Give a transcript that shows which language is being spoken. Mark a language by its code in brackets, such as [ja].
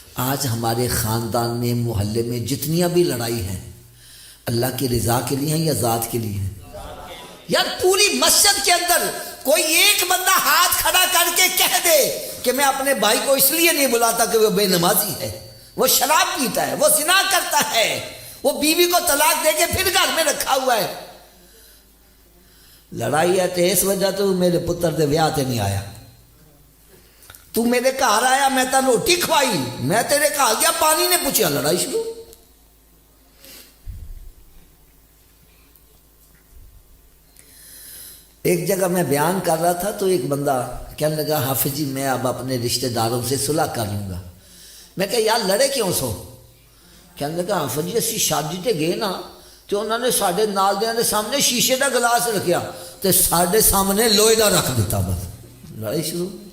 [ur] آج ہمارے خاندان میں، محلے میں جتنیاں بھی لڑائی ہیں، اللہ کی رضا کے لیے ہیں یا ذات کے لیے ہیں؟ یار پوری مسجد کے اندر کوئی ایک بندہ ہاتھ کھڑا کر کے کہہ دے کہ میں اپنے بھائی کو اس لیے نہیں بلاتا کہ وہ بے نمازی ہے، وہ شراب پیتا ہے، وہ زنا کرتا ہے، وہ بیوی کو طلاق دے کے پھر گھر میں رکھا ہوا ہے. [pa] لڑائی ہے تو اس وجہ تو میرے پتر دے ویاہ تے نہیں آیا. تو میرے گھر آیا، میں تاں روٹی کھوائی، میں تیرے گھر گیا پانی نے پوچھا، لڑائی شروع. [ur] ایک جگہ میں بیان کر رہا تھا تو ایک بندہ کہنے لگا حافظ جی میں اب اپنے رشتہ داروں سے صلح کر لوں گا. [pa] میں کہا یار لڑے کیوں سو؟ کہنے لگا حافظ جی اسی شادی تے گئے نا تو انہوں نے ساڈے نال دیاں دے سامنے شیشے دا گلاس رکھیا تے ساڈے سامنے لوہے دا رکھ دیتا، بس لڑائی شروع.